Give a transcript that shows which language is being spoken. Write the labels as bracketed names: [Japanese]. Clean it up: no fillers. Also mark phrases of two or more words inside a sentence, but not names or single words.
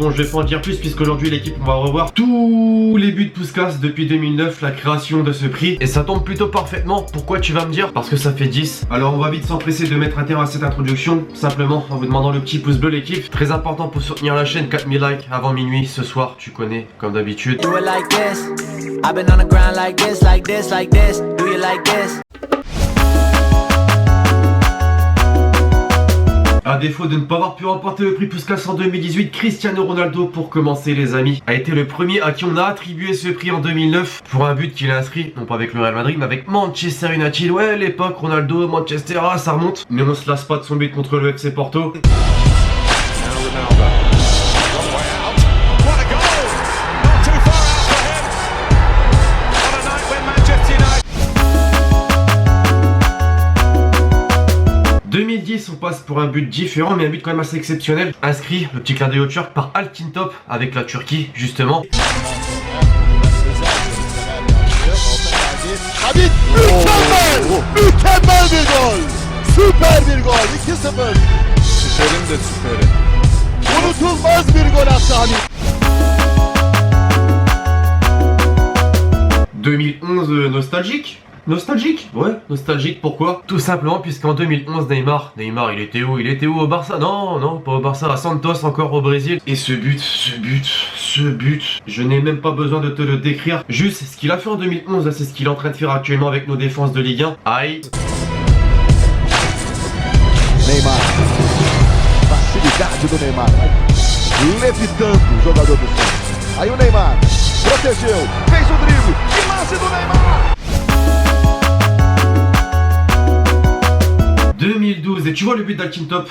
[French] Bon, je vais pas en dire plus puisqu'aujourd'hui l'équipe on va revoir tous les buts Puskás depuis 2009, la création de ce prix. Et ça tombe plutôt parfaitement. Pourquoi tu vas me dire? Parce que ça fait 10. Alors on va vite s'empresser de mettre un terme à cette introduction. Simplement en vous demandant le petit pouce bleu l'équipe. Très important pour soutenir la chaîne, 4000 likes avant minuit ce soir, tu connais comme d'habitude. [English] Do it like this. I've been on the ground like this, like this, like this. Do you like this? [French] A défaut de ne pas avoir pu remporter le prix Puskás en 2018, Cristiano Ronaldo, pour commencer les amis, a été le premier à qui on a attribué ce prix en 2009 pour un but qu'il a inscrit, non pas avec le Real Madrid, mais avec Manchester United. Ouais, l'époque Ronaldo, Manchester, ça remonte. Mais on se lasse pas de son but contre le FC Porto. 2010, on passe pour un but différent, mais un but quand même assez exceptionnel. Inscrit, le petit clin d'œil au Turc, par Altintop avec la Turquie, justement. [Turkish] Habib, mükemmel bir gol. Süper bir gol. 2-0. Süperin de süperi. Unutulmaz bir gol attı Habib. [French] 2011 nostalgique. Nostalgique? Ouais, nostalgique, pourquoi? Tout simplement puisqu'en 2011, Neymar, il était où? Il était où? Au Barça? Non, pas au Barça, à Santos, encore au Brésil. Et ce but, je n'ai même pas besoin de te le décrire. Juste, ce qu'il a fait en 2011, c'est ce qu'il est en train de faire actuellement avec nos défenses de Ligue 1. Aïe. [Portuguese] Neymar. Facilidade do Neymar. Levitando o jogador do centro. Aí o Neymar protegeu, fez o drible. Que lance do Neymar! [French] 2012, et tu vois le but d'Altintop?